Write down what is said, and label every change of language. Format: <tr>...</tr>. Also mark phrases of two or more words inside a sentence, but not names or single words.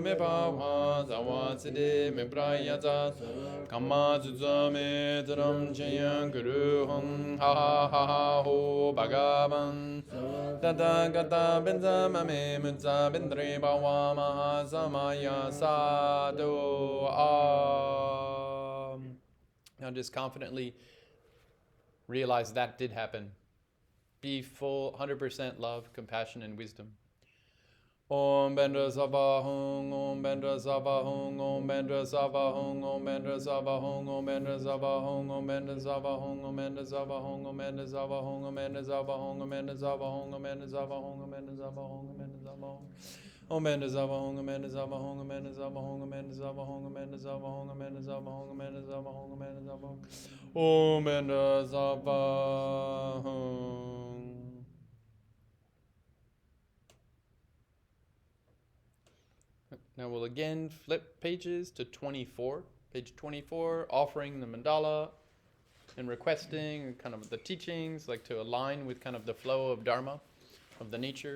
<sa>Mipawa Sawa Siddhi Miprayata Kama Zuzame Taram Chayam Guru Hum Ha ho Bhagavan Tata Gata Benza Mame Munza Bindri Bawa Maha Samaya Sadhu</sa> <en>Now just confidently realize that did happen. Be full, 100% love, compassion, and wisdom.</en> <sa>Om Bendra Sava Hung, Om Bendra Sava Hung, Om Bendra Sava Hung, Om Bendra Sava Hung, Om Bendra Sava Hung, Om Bendra Sava Hung, Om Bendra Sava Hung, Om Bendra Sava Hung, Om Bendra Sava Hung, Om Bendra Sava Hung, Om Bendra Sava Hung, Om Bendra Sava Hung, Om Bendra Sava Hung. Om Bendra Sava Hung, Om Bendra Sava Hung, Om Bendra Sava Hung, Om Bendra Sava Hung, Om Bendra Sava Hung, Om Bendra Sava Hung, Om Bendra Sava Hung, Om Bendra Sava Hung, Om Bendra Sava Hung.</sa> <en>Now we'll again flip pages to 24. Page 24, offering the mandala and requesting kind of the teachings, like to align with kind of the flow of Dharma, of the nature.</en>